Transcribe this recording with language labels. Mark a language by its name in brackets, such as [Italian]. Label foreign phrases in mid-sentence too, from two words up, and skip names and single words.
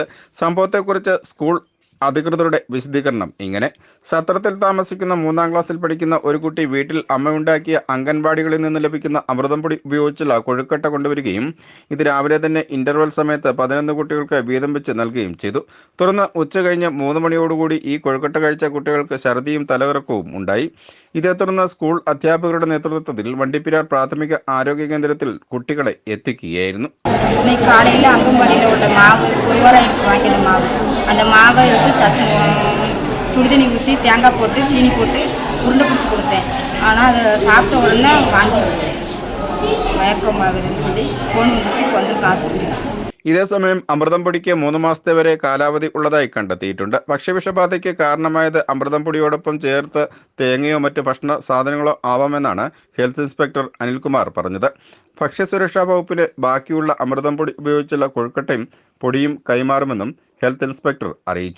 [Malayalam] സംഭവത്തെക്കുറിച്ച് സ്കൂൾ അധികൃതരുടെ വിശദീകരണം ഇങ്ങനെ: സത്രത്തിൽ താമസിക്കുന്ന 3-ാം ക്ലാസ്സിൽ പഠിക്കുന്ന ഒരു കുട്ടി വീട്ടിൽ അമ്മയുണ്ടാക്കിയ അംഗൻവാടികളിൽ നിന്ന് ലഭിക്കുന്ന അമൃതം പൊടി ഉപയോഗിച്ചുള്ള കൊഴുക്കട്ട കൊണ്ടുവരികയും ഇത് രാവിലെ തന്നെ ഇന്റർവെൽ സമയത്ത് 11 കുട്ടികൾക്ക് വീതം വെച്ച് നൽകുകയും ചെയ്തു. തുടർന്ന് ഉച്ചകഴിഞ്ഞ് 3 മണിയോടുകൂടി ഈ കൊഴുക്കട്ട കഴിച്ച കുട്ടികൾക്ക് ഛർദിയും തലകറക്കവും ഉണ്ടായി. ഇതേ തുടർന്ന് സ്കൂൾ അധ്യാപകരുടെ നേതൃത്വത്തിൽ വണ്ടിപ്പെരിയാർ പ്രാഥമിക ആരോഗ്യ കേന്ദ്രത്തിൽ കുട്ടികളെ എത്തിക്കുകയായിരുന്നു. [Tamil] காலையில் அங்கன்வாடியில் உள்ள மாவு 1 வாரம் ஆயிடுச்சு வாங்கின மாவு. அந்த மாவை எடுத்து சுடுதண்ணி ஊற்றி தேங்காய் போட்டு சீனி போட்டு உருண்டை பிடிச்சி கொடுத்தேன். ஆனால் அதை சாப்பிட்ட உடனே வாங்கி மயக்கமாகுதுன்னு சொல்லி ஃபோன் வந்துச்சு. இப்போ வந்திருக்கு ஆஸ்பத்திரியில். [Malayalam] ഇതേസമയം അമൃതം പൊടിക്ക് 3 മാസത്തെ വരെ കാലാവധി ഉള്ളതായി കണ്ടെത്തിയിട്ടുണ്ട്. ഭക്ഷ്യവിഷബാധയ്ക്ക് കാരണമായത് അമൃതം പൊടിയോടൊപ്പം ചേർത്ത് തേങ്ങയോ മറ്റ് ഭക്ഷണ സാധനങ്ങളോ ആവാമെന്നാണ് ഹെൽത്ത് ഇൻസ്പെക്ടർ അനിൽകുമാർ പറഞ്ഞത്. ഭക്ഷ്യസുരക്ഷാ വകുപ്പിന് ബാക്കിയുള്ള അമൃതം പൊടി ഉപയോഗിച്ചുള്ള കൊഴുക്കട്ടയും പൊടിയും കൈമാറുമെന്നും ഹെൽത്ത് ഇൻസ്പെക്ടർ അറിയിച്ചു.